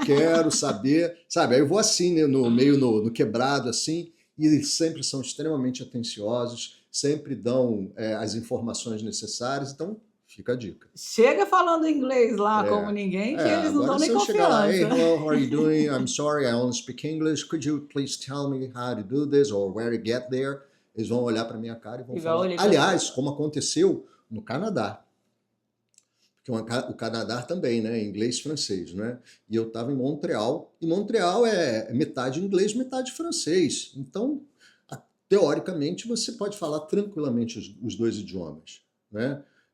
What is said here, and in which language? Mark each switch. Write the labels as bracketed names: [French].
[Portuguese] Eu quero saber, sabe? Aí eu vou assim, né? Meio no quebrado, assim, e eles sempre são extremamente atenciosos, sempre dão as informações necessárias, então fica a dica. Chega falando inglês lá como ninguém, que eles não dão nem se eu chegar lá, hey, confiança. [English] hello, how are you doing? I'm sorry, I only speak English. Could you please tell me how to do this or where to get there? [Portuguese] Eles vão olhar para minha cara e vão falar. Aliás, como aconteceu no Canadá. Porque o Canadá também, né? Inglês e francês, né? E eu estava em Montreal, e Montreal é metade inglês, metade francês. Então, teoricamente, você pode falar tranquilamente os dois idiomas, né?